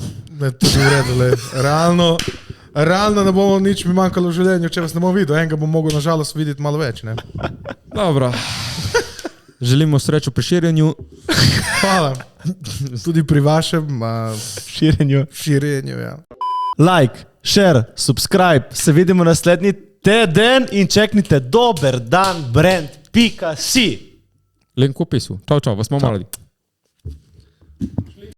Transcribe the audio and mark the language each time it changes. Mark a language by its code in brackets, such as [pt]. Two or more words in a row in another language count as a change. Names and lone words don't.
[sl] Ne, tudi v redu, le. Realno ne bomo nič mi manjkalo v življenju, če vas ne bom videl. Enega bom mogel nažalost videti malo več, ne? Dobro. Želimo srečo pri širjenju. Hvala. Tudi pri vašem Širjenju. ja. [en] Like, share, subscribe. [sl] Se vidimo naslednji teden in čeknite dober dan brand.si. Link v opisu. Čau, vas bomo malo.